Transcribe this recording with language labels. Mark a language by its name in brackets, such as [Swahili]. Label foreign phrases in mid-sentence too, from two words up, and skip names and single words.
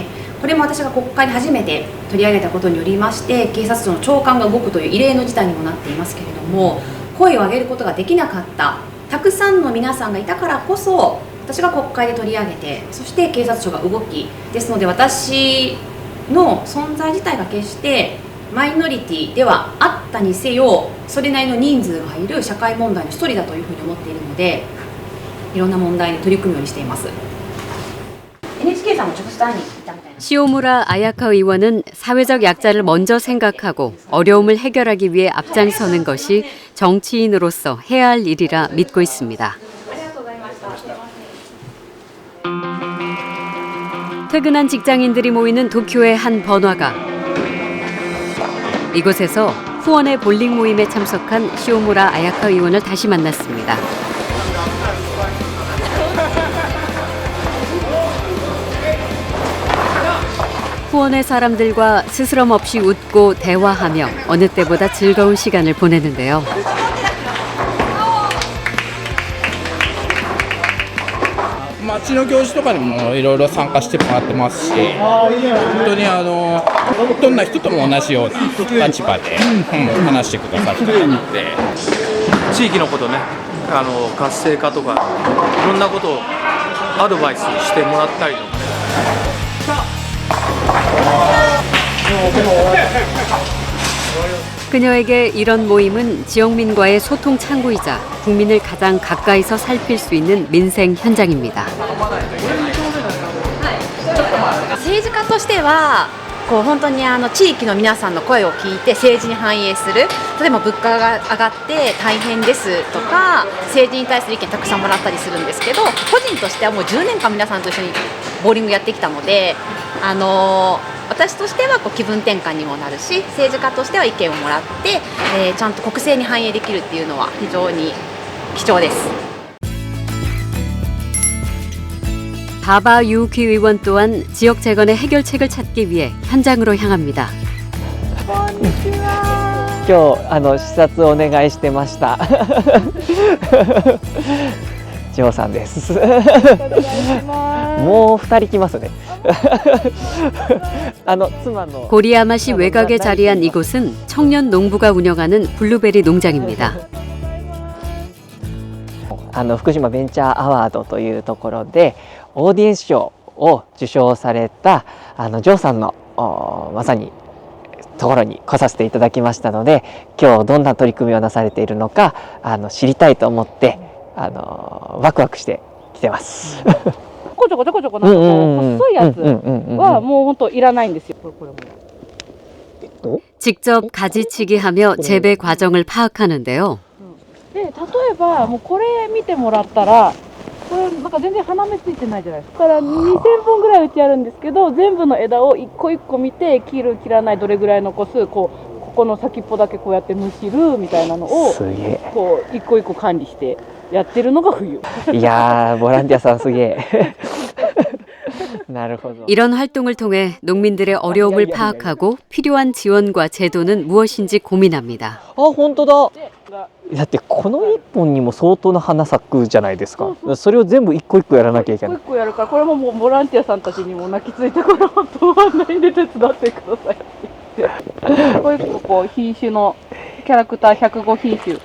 [Japanese] これも私が国会で初めて取り上げたことによりまして、警察庁の長官が動くという異例の事態にもなっていますけれども、声を上げることができなかったたくさんの皆さんがいたからこそ、私が国会で取り上げて、そして警察庁が動き、ですので私の存在自体が決してマイノリティではあったにせよ、それなりの人数がいる社会問題の一人だというふうに思っているので、いろんな問題に取り組むようにしています。 NHK さんも直接会いに行ったみたいな。 [Korean] 시오무라 아야카 의원은 사회적 약자를 먼저 생각하고 어려움을 해결하기 위해 앞장서는 것이 정치인으로서 해야 할 일이라 믿고 있습니다. 퇴근한 직장인들이 모이는 도쿄의 한 번화가. 이곳에서 후원의 볼링 모임에 참석한 시오무라 아야카 의원을 다시 만났습니다. 후원의 사람들과 스스럼 없이 웃고 대화하며 어느 때보다 즐거운 시간을 보내는데요. [Japanese] 町の行事とかにもいろいろ参加してもらってますし、本当にどんな人とも同じような立場で、話してくださる方なので、地域のことね、活性化とかいろんなことをアドバイスしてもらったりとかね。 [Korean] 그녀에게 이런 모임은 지역민과의 소통 창구이자 국민을 가장 가까이서 살필 수 있는 민생 현장입니다. [Japanese] 政治家としては本当に地域の皆さんの声を聞いて政治に反映する。例えば物価が上がって大変ですとか、政治に対する意見たくさんもらったりするんですけど、個人としてはもう10年間皆さんと一緒にボーリングやってきたので、私としては気分転換にもなるし、政治家としては意見をもらって、ちゃんと国政に反映できるっていうのは非常に貴重です。 [Korean] 바바 유우키 의원 또한 지역 재건의 해결책을 찾기 위해 현장으로 향합니다. [Japanese] 今日視察をお願いしてました。ジョーさんです。もう2人来ますね。 [Korean] 고리야마시 외곽에 자리한 이곳은 청년 농부가 운영하는 블루베리 농장입니다. [Japanese] 福島ベンチャーアワードというところでオーディエンス賞を受賞されたジョーさんのまさにところに来させていただきましたので、今日どんな取り組みをなされているのか知りたいと思ってワクワクして来てます。ちょこちょこなんか細いやつはもう本当いらないんですよ。 [Korean] 직접 가지치기하며 재배 과정을 파악하는데요. [Japanese] で例えばもうこれ見てもらったらこれなんか全然花芽ついてないじゃないですか。だから2000本ぐらいうちあるんですけど、全部の枝を一個一個見て、切る切らないどれぐらい残す、ここの先っぽだけこうやってむしるみたいなのをこう一個一個管理してやってるのが冬。 [Korean] 이런 활동을 통해 농민들의 어려움을 파악하고 필요한 지원과 제도는 무엇인지 고민합니다. [Japanese] 本当だ。だってこの一本にも相当な花咲くじゃないですか。それを全部一個一個やらなきゃいけない。一個一個やるから、これももうボランティアさんたちにも泣きついて、これ本当はないんで手伝ってくださいって言って、こういうこう品種のキャラクター105品種。